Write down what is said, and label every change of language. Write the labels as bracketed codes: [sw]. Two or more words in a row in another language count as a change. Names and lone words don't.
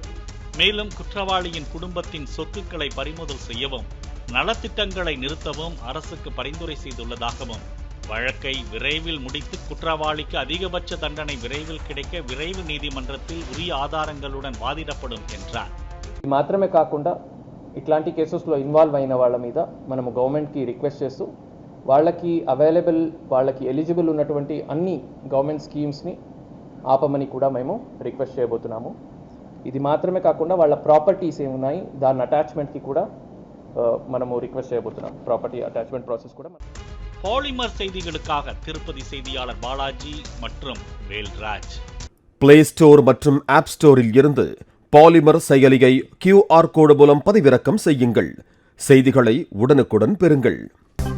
[ta] மேலும் குற்றவாளியின் குடும்பத்தின் சொத்துக்களை பறிமுதல் செய்யவும் நலத்திட்டங்களை நிறுத்தவும் அரசுக்கு பரிந்துரை செய்துள்ளதாகவும் வழக்கை விரைவில் முடித்து குற்றவாளிக்கு அதிகபட்ச தண்டனை விரைவில் கிடைக்க விரைவு நீதிமன்றத்தில் உரிய ஆதாரங்களுடன் வாதிடப்படும் என்றார். [te] మాత్రమే కాకుండా ఇట్లాంటి [en] cases involve [te] అయిన వాళ్ళ మీద మనము గవర్నమెంట్కి రిక్వెస్ట్ చేస్తూ వాళ్ళకి అవైలబుల్, వాళ్ళకి ఎలిజిబుల్ ఉన్నటువంటి అన్ని [en] government schemes [te] ఆపమని కూడా మేము రిక్వెస్ట్ చేయబోతున్నాము. ఇది మాత్రమే కాకుండా వాళ్ళ ప్రాపర్టీస్ ఏమున్నాయి దాని అటాచ్మెంట్కి కూడా మనము రిక్వెస్ట్ చేయబోతున్నాం. [en] property attachment process కూడా. [ta] பாலிமர் செய்திகளுக்காக திருப்பதி செய்தியாளர் பாலாஜி மற்றும் வேல்ராஜ். பிளே ஸ்டோர் மற்றும் ஆப் ஸ்டோரில் இருந்து பாலிமர் செயலியை QR கோடு மூலம் பதிவிறக்கம் செய்யுங்கள். செய்திகளை உடனுக்குடன் பெறுங்கள்.